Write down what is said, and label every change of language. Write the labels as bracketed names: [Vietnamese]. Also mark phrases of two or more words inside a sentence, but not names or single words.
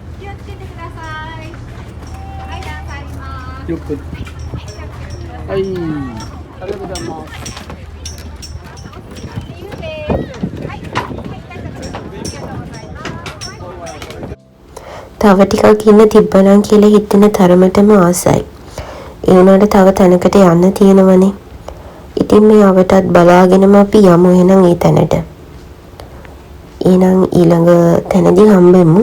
[Japanese] 気をつけてください。はい、段差あります。ゆっくりはいありがとうございます自由です。はい、はい、大丈夫です。ありがとうございます。 [Sinhala] තව ටිකක් ඉන්න තිබ්බනම් කියලා හිතෙන තරමටම ආසයි. ඒ වුණාට තව තැනකට යන්න තියෙනවනේ. ඉතින් මේ අවටත් බලාගෙනම අපි යමු එහෙනම් ඒ තැනට. එහෙනම් ඊළඟ තැනදී හම්බෙමු.